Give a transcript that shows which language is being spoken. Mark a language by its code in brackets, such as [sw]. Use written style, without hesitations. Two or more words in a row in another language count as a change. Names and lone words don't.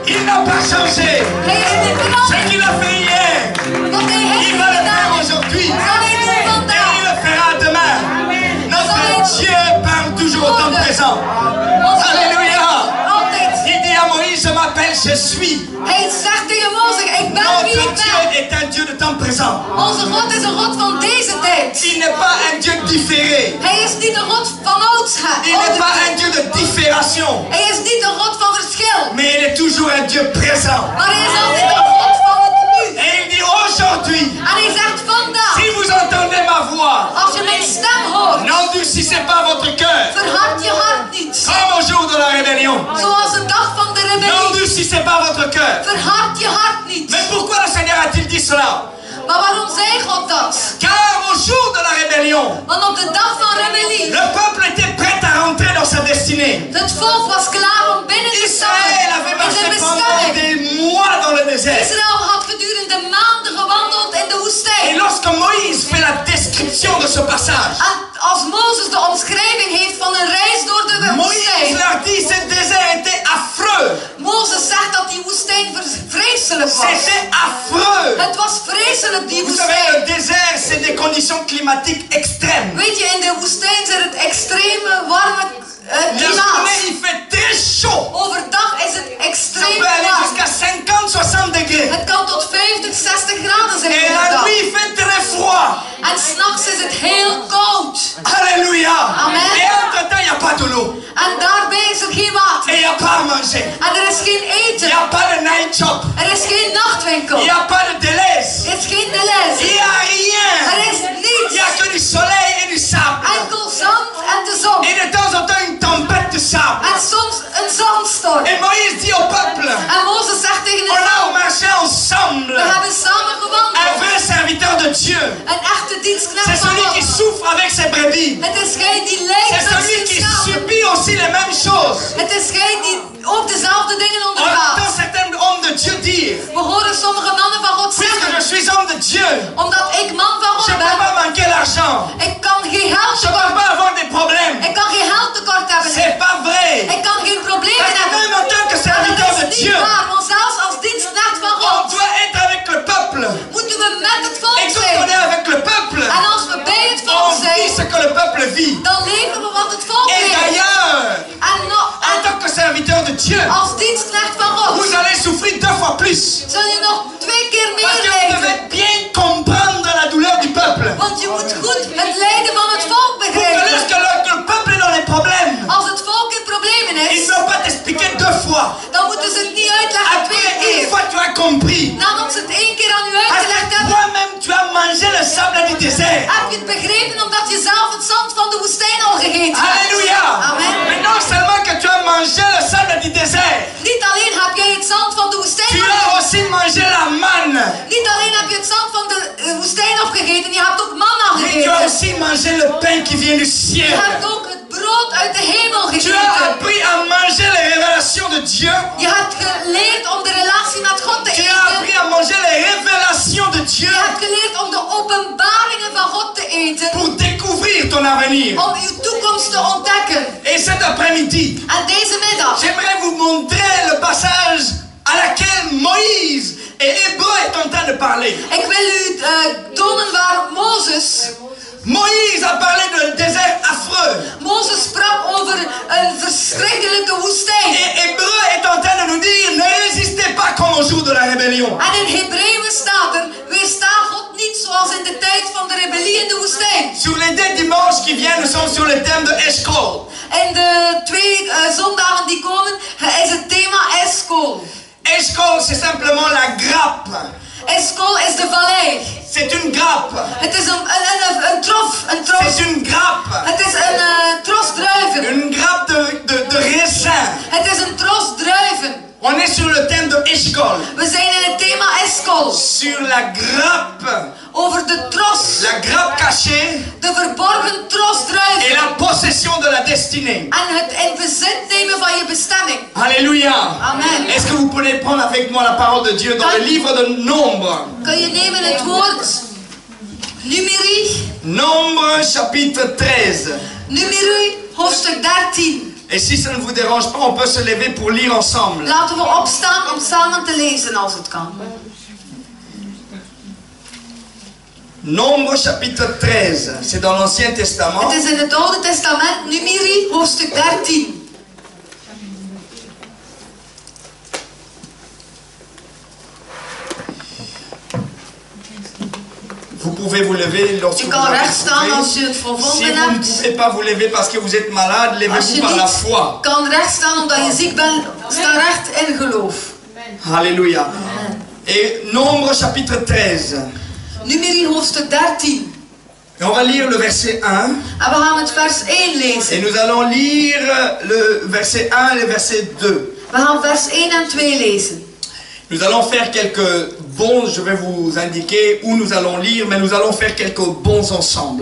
[fr] Il n'a pas changé. Ce qu'il a fait hier, il va le faire aujourd'hui. Et il le fera demain. Notre Dieu parle toujours au temps présent. Alléluia. Il dit à Moïse, je m'appelle, je suis. [nl] Hij zegt tegen Mozes, ik ben wie [fr] Notre [nl] ik [fr] Dieu [nl] ben. [fr] est un Dieu de temps présent. [nl] Onze God is een God van deze tijd. [fr] Il n'est pas un Dieu différé. [nl] Hij is niet een God van oudsheid. [fr] Il n'est pas un Dieu de différation. [nl] Hij is niet een God van verschil. [fr] Mais il est toujours un Dieu présent. [nl] Maar hij is altijd een God van het nu. [fr] Et il dit aujourd'hui, [nl] En hij zegt vandaag, [fr] si vous entendez ma voix, [nl] als je mijn stem hoort, [fr] n'endurcissez pas votre cœur. [nl] verhard je hart niet. [fr] Comme au jour de la rébellion. [nl] Zoals de dag van de rebellie. [fr] N'endurcissez pas votre cœur. [nl] Verhard je hart niet. [fr] Mais pourquoi le Seigneur a-t-il dit cela? [nl] Maar waarom zei God dat? [fr] Car au jour de la rébellion, [nl] Want op de dag van rebellie, [fr] le peuple était prêt à rentrer dans sa destinée. [nl] het volk was klaar om binnen te [fr] Israël avait [nl] stappen in [fr] marché [nl] zijn [fr] pendant [nl] bestemming. [fr] des mois dans le désert. [nl] Israël had gedurende maanden gewandeld in de [fr] Et [nl] woestijn. [fr] lorsque Moïse fait la description de ce passage, [nl] En als Mozes de omschrijving heeft van een reis door de [fr] Moïse [nl] woestijn, [fr] leur dit que ce désert était affreux. [nl] Mozes zegt dat die woestijn vreselijk was. [fr] C'était affreux. [nl] Het was vreselijk, die [fr] Vous savez, [nl] woestijn. [fr] le désert, c'est des conditions climatiques extrêmes. [nl] Weet je, in de woestijn zit het extreme warme [fr] La [nl] klimaat. [fr] journée, il fait très chaud. [nl] Overdag is het [fr] Ça [nl] extreem [fr] peut aller [nl] warm. [fr] jusqu'à 50, 60 degrés. [nl] Het kan tot 50, 60 graden zijn [fr] Et la [nl] overdag. [fr] nuit, il fait très froid. [nl] En s'nachts is het heel koud. [fr] Alléluia. Amen. Et entre-temps, il n'y a pas de l'eau. [nl] En daarbij is er geen water. [fr] Et il n'y a pas à manger. [nl] En er is geen [fr] Il [nl] eten. [fr] n'y a pas de [en] night shop. [nl] Er is geen nachtwinkel. [fr] Il n'y a pas de délais. [nl] Er is geen délais. [fr] Il n'y a rien. [nl] Er is [fr] Il [nl] niets. [fr] n'y a que du soleil et du sable. [nl] Enkel zand en de zon. [fr] Et de temps en temps, une tempête de sable. [nl] En soms een zandstorm. [fr] Et Moïse dit au peuple, [nl] En Mozes zegt tegen [fr] on [nl] het [fr] a [nl] volk, [fr] marché ensemble. [nl] we hebben samen [fr] Un [nl] gewandeld. [fr] vrai serviteur de Dieu. [nl] Een echte [fr] C'est [nl] dienstknecht van [fr] celui qui [nl] God. [fr] souffre avec ses brebis. [nl] Het is gij die lijdt [fr] C'est [nl] met [fr] celui [nl] zijn [fr] qui [nl] schapen. [fr] subit aussi les mêmes choses. [nl] Het is gij die ook dezelfde dingen [fr] On [nl] ondergaat. [fr] entend certains hommes de Dieu dire, [nl] We horen sommige mannen van God [fr] puisque je [nl] zeggen, [fr] suis homme de Dieu, [nl] omdat ik man van [fr] je [nl] God [fr] ne peux [nl] ben, [fr] pas manquer l'argent. [nl] ik kan geen geld [fr] Je ne peux [nl] tekort, [fr] pas avoir des problèmes. [nl] ik kan geen geld tekort hebben. [fr] C'est pas vrai. [nl] Ik kan geen problemen [fr] Parce que [nl] hebben. [fr] même en tant que [nl] Maar [fr] serviteur [nl] dat [fr] de [nl] is niet [fr] Dieu, [nl] waar, want zelfs als dienstknecht van [fr] on [nl] God [fr] doit être avec le peuple. [nl] moeten we met het volk [fr] Et quand on [nl] zijn. [fr] est avec le peuple, [nl] En als we bij het volk [fr] on vit ce [nl] zijn, [fr] que le peuple vit. [nl] dan leven we wat het volk [fr] Et [nl] leeft. [fr] d'ailleurs, en [nl] En [fr] tant que serviteur de Dieu, [nl] als dienstknecht van God [fr] vous allez souffrir 2 fois plus. [nl] zul je nog 2 keer [fr] Parce [nl] meer [fr] que vous [nl] lijden. [fr] devez bien comprendre la douleur du peuple. [nl] Want je moet goed het lijden van het volk [fr] Pour que [nl] begrijpen. [fr] lorsque le peuple est dans les problèmes, [nl] Als het volk in problemen [fr] il [nl] is, [fr] ne doit pas t'expliquer 2 fois. [nl] dan moeten ze het niet uitleggen 2 [fr] Après, une [nl] keer. [fr] fois tu as compris. [nl] Nadat ze het 1 keer aan u [fr] Parce [nl] uitgelegd [fr] que [nl] hebben, [fr] toi-même, tu as mangé le sable du désert. [nl] heb je het begrepen omdat je zelf het zand van de woestijn al gegeten hebt. [fr] Alléluia. Amen. Mais non seulement que tu as mangé le sable du désert, [nl] Niet alleen heb jij het zand van de woestijn [fr] tu as [nl] opgegeten. [fr] aussi mangé la manne. [nl] Niet alleen heb je het zand van de woestijn opgegeten, je hebt ook manna [fr] Mais tu as [nl] gegeten. [fr] aussi mangé le pain qui vient du [nl] Je [fr] ciel. [nl] hebt ook het brood uit de hemel [fr] Tu as [nl] gegeten. [fr] appris à manger les révélations de Dieu. [nl] Je hebt geleerd om de relatie met God te [fr] Tu as [nl] eten. [fr] appris à manger les révélations de Dieu [nl] Je hebt geleerd om de openbaringen van God te eten. [fr] pour découvrir ton avenir. [nl] Om uw toekomst te ontdekken. [fr] Et cet après-midi, [nl] En deze middag [fr] j'aimerais vous montrer le passage à laquelle Moïse et Hébreu est en train de parler. [nl] Ik wil u tonen waar [fr] Moïse a parlé d'un désert affreux. [nl] Mozes sprak over een verschrikkelijke woestijn. [fr] Et Hébreu est en train de nous dire, ne résistez pas comme au jour de la rébellion. [nl] En in Hebreeën staat er, weersta God niet zoals in de tijd van de rebellie in de woestijn. [fr] Sur les 2 dimanches qui viennent, nous sommes sur le thème de Eshkol. [nl] En de 2 zondagen die komen, is het thema Eshkol. [fr] Eshkol, c'est simplement la grappe. [nl] Eshkol is de vallei. [fr] C'est une grappe. [nl] Het is een trof. [fr] C'est une grappe. [nl] Het is een tros druiven. [fr] Une grappe de raisin. [nl] Het is een tros druiven. [fr] On est sur le thème de Eshkol. [nl] We zijn in het thema Eshkol. [fr] Eskol. sur la grappe, [nl] Over de tros. [fr] la grappe cachée [nl] De verborgen [fr] et [nl] trosdruiven. [fr] la possession de la destinée. [nl] En het in bezit nemen van je bestemming. [fr] Alléluia. Amen. Est-ce que vous pouvez prendre avec moi la parole de Dieu dans le livre de Nombre? [nl] Kun je nemen het woord Numeri. [fr] Nombre chapitre 13. [nl] Numeri hoofdstuk 13. [fr] Et si ça ne vous dérange pas, on peut se lever pour lire ensemble. [nl] Laten we opstaan om samen te lezen als het kan. [fr] Nombre chapitre 13, c'est dans l'Ancien Testament. [nl] Het is in het Oude Testament, Numeri hoofdstuk 13. [fr] Vous pouvez vous lever lorsque [nl] Je [fr] vous [nl] kan [fr] avez [nl] recht staan [fr] trouvé. [nl] als je het [fr] Si [nl] vervonden [fr] vous ne [nl] hebt. [fr] pouvez pas vous lever parce que vous êtes malade, [nl] Als [fr] levez-vous [nl] je [fr] par la [nl] niet [fr] foi. [nl] kan recht staan omdat je ziek bent, sta recht in geloof. [fr] Alléluia. Et Nombre chapitre 13. [nl] Numeri hoofdstuk 13. [fr] Et on va lire le verset 1. [nl] En we gaan het vers 1 [fr] Et [nl] lezen. [fr] nous allons lire le verset 1 et le verset 2. [nl] We gaan vers 1 en 2 lezen. [fr] Nous allons faire quelques bons, je vais vous indiquer où nous allons lire, mais nous allons faire quelques bons ensemble.